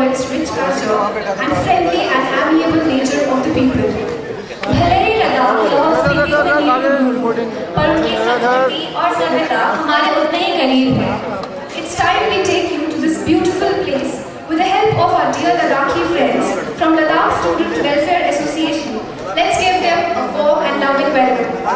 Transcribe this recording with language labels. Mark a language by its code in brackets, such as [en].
[en] rich culture and friendly and amiable nature of the people. [hi] भले ही लद्दाख लाहौल स्पीति से दूर हो, पर उनकी संस्कृति और सभ्यता हमारे उतने ही करीब है। [en] It's time we take you to this beautiful place with the help of our dear Ladakhi friends from Ladakh Student Welfare Association. Let's give them a warm and loving welcome.